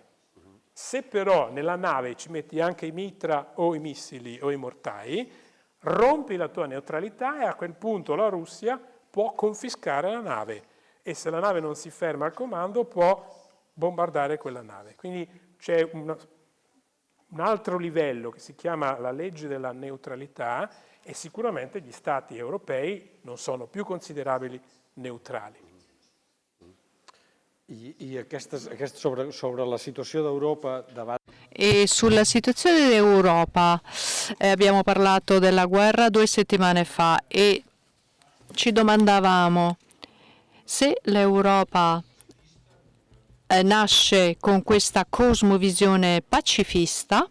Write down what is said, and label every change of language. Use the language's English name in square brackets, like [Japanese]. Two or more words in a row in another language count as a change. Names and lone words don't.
[Italian] Se però nella nave ci metti anche i mitra o i missili o i mortai, rompi la tua neutralità e a quel punto la Russia può confiscare la nave, e se la nave non si ferma al comando può bombardare quella nave. Quindi c'è un altro livello che si chiama la legge della neutralità, e sicuramente gli Stati europei non sono più considerabili neutrali. [Catalan] Sobre la situació d'Europa davant... [Italian] E sulla situazione d'Europa abbiamo parlato della guerra 2 settimane fa e ci domandavamo se l'Europa nasce con questa cosmovisione pacifista.